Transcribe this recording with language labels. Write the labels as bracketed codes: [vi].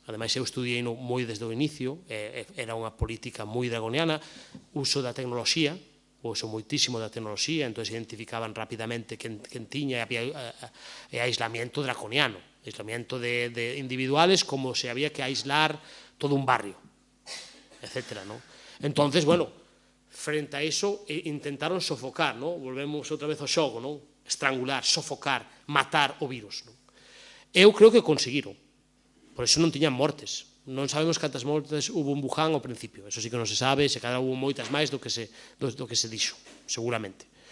[gl] Ademais, eu estudiei moi desde o inicio, era unha política moi draconiana, uso da tecnoloxía, uso moitísimo da tecnoloxía, entón identificaban rapidamente quen tiña, e aislamiento draconiano, aislamiento de individuales como se había que aislar todo un barrio. etcétera, ¿no? [es] Entonces, bueno, frente a eso intentaron sofocar, ¿no? [gl] Volvemos outra vez ao xogo, ¿no? Estrangular, sofocar, matar o virus, ¿no? Eu creo que conseguiron, por eso non tiñan mortes. Non sabemos cantas mortes hubo en Wuhan ao principio, eso sí que non se sabe, se cada hubo moitas máis do que se dixo, seguramente.